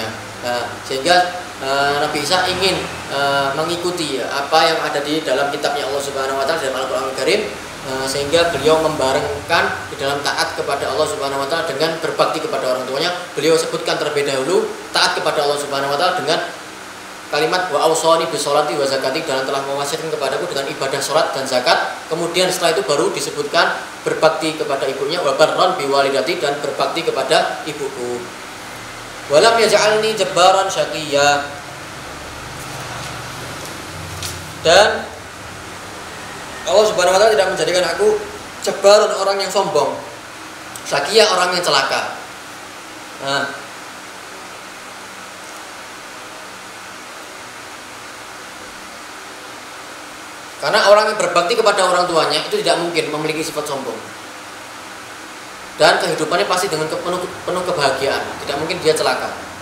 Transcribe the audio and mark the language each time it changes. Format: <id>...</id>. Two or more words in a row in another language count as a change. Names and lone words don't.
<id>Sehingga Nabi Isa ingin mengikuti, ya, apa yang ada di dalam kitabnya Allah</id> <ar>سبحانه وتعالى</ar> <id>dalam Al-Qur'an Al-Karim, sehingga beliau membarengkan di dalam taat kepada Allah</id> <ar>سبحانه وتعالى</ar> <id>dengan berbakti kepada orang tuanya. Beliau sebutkan terlebih dahulu taat kepada Allah</id> <ar>سبحانه وتعالى</ar> <id>dengan kalimat</id> <ar>وأوصاني بالصلاة والزكاة,</ar> <id>dan telah mewasiatkan kepadaku dengan ibadah salat dan zakat. Kemudian setelah itu baru disebutkan berbakti kepada ibunya,</id> <ar>وبرا بوالدتي,</ar> <id>dan berbakti kepada ibuku.</id> <ar>ولم يجعلني جبارا شقيا,</ar> <id>dan Allah</id> <ar>سبحانه وتعالى</ar> <id>tidak menjadikan aku jabbaran, orang yang sombong, syaqiyya, orang yang celaka. Karena orang yang berbakti kepada orang tuanya itu tidak mungkin memiliki sifat sombong, dan kehidupannya pasti dengan penuh kebahagiaan, tidak mungkin dia celaka.</id>